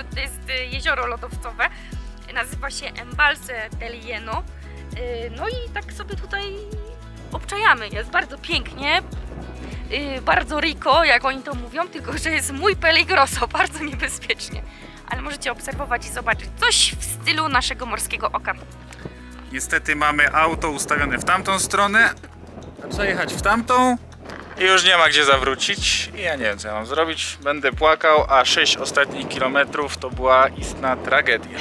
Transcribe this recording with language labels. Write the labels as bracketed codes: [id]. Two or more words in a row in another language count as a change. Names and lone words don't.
[pl] to jest jezioro lodowcowe, nazywa się Embalse del Hieno, no i tak sobie tutaj obczajamy, jest bardzo pięknie, bardzo rico, jak oni to mówią, tylko że jest [es] muy peligroso, [pl] bardzo niebezpiecznie, ale możecie obserwować i zobaczyć coś w stylu naszego morskiego oka. Niestety mamy auto ustawione w tamtą stronę, a trzeba jechać w tamtą. I już nie ma gdzie zawrócić i ja nie wiem co ja mam zrobić, będę płakał, a 6 ostatnich kilometrów to była istna tragedia.